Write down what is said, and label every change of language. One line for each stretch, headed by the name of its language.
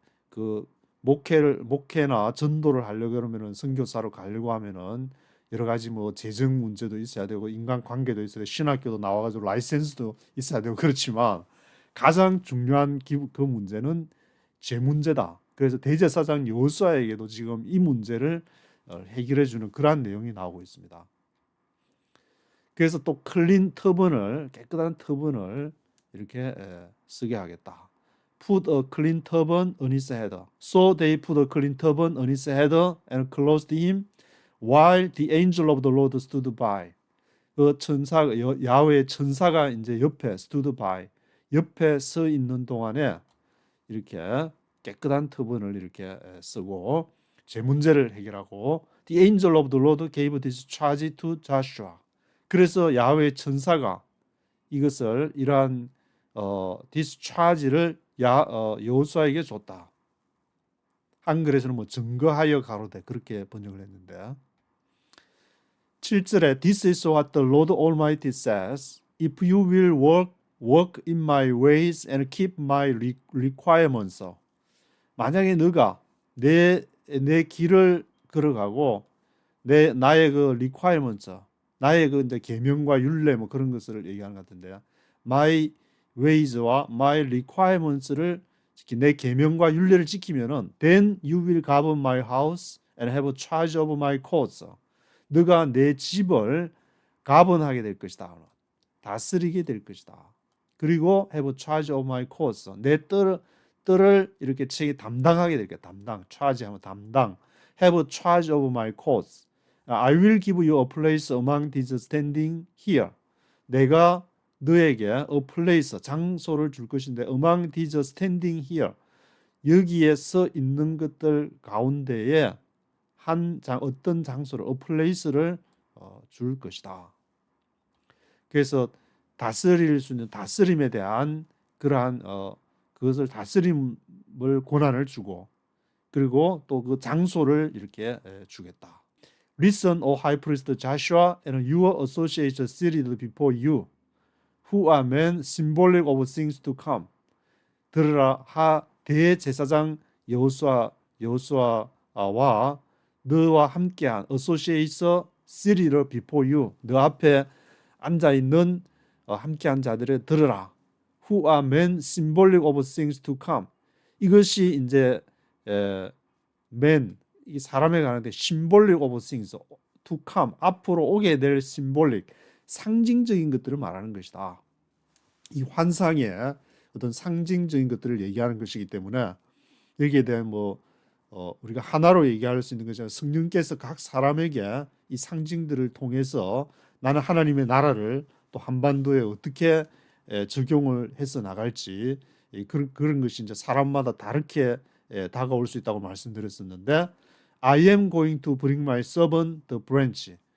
Korean: 그 목회나 전도를 하려고 그러면은 선교사로 가려고 하면은 여러 가지 뭐 재정 문제도 있어야 되고 인간 관계도 있어야 되고 신학교도 나와가지고 라이센스도 있어야 되고 그렇지만 가장 중요한 그 문제는 죄 문제다. 그래서 대제사장 여호수아에게도 지금 이 문제를 해결해 주는 그러한 내용이 나오고 있습니다. 그래서 또 클린 터번을, 깨끗한 터번을 이렇게 쓰게 하겠다.
English: Put a clean turban on his head. So they put a clean turban on his head and clothed him while the angel of the Lord stood by.
Korean: 그 야훼의 천사가 이제 옆에 stood by, 옆에 서 있는 동안에 이렇게 깨끗한 터번을 이렇게 쓰고 제 문제를 해결하고
English: The angel of the Lord gave this charge to Joshua.
Korean: 그래서 야훼의 천사가 이것을 이러한 this charge를 여호수아에게 줬다. 한글에서는 뭐 증거하여 가로되 그렇게 번역을 했는데 7절에
English: This is what the Lord Almighty says. If you will walk in my ways and keep my requirements.
Korean: 만약에 너가 내 길을 걸어가고 나의 그 requirements, 나의 그 이제 계명과 율례 뭐 그런 것을 얘기하는 것 같은데요.
English: My ways와 my requirements를
Korean: 내 계명과 율례를 지키면은
English: then you will govern my house and have charge of my courts.
Korean: 너가 내 집을 가번하게 될 것이다. 다스리게 될 것이다.
English: 그리고 have charge of my courts.
Korean: 내 뜰을 이렇게 담당하게 될 거야. 담당. charge하면 담당.
English: have charge of my courts. I will give you a place among these standing here.
Korean: 내가 너에게 a place, 장소를 줄 것인데
English: among these standing here.
Korean: 여기에 서 있는 것들 가운데에 어떤 장소를, a place를 줄 것이다. 그래서 다스릴 수 있는 다스림에 대한 그러한 그것을 다스림을 권한을 주고 그리고 또 그 장소를 이렇게 주겠다.
English: Listen, O high priest Joshua, and your associates seated before you, who are men symbolic of things to come.
Korean: 들으라, 대제사장 여호수아와 너와 함께한
English: associates seated before you,
Korean: 너 앞에 앉아 있는 함께한 자들을 들으라.
English: Who are men symbolic of things to come.
Korean: 이것이 이제 men, 이 사람에 관한데 symbolic of things to come, 앞으로 오게 될 symbolic, 상징적인 것들을 말하는 것이다. 이 환상의 어떤 상징적인 것들을 얘기하는 것이기 때문에 여기에 대한 우리가 하나로 얘기할 수 있는 것이 아니라 성령께서 각 사람에게 이 상징들을 통해서 나는 하나님의 나라를 또 한반도에 어떻게 적용을 해서 나갈지 그런 것이 이제 사람마다 다르게 다가올 수 있다고 말씀드렸었는데
English: I am going to bring my servant the branch.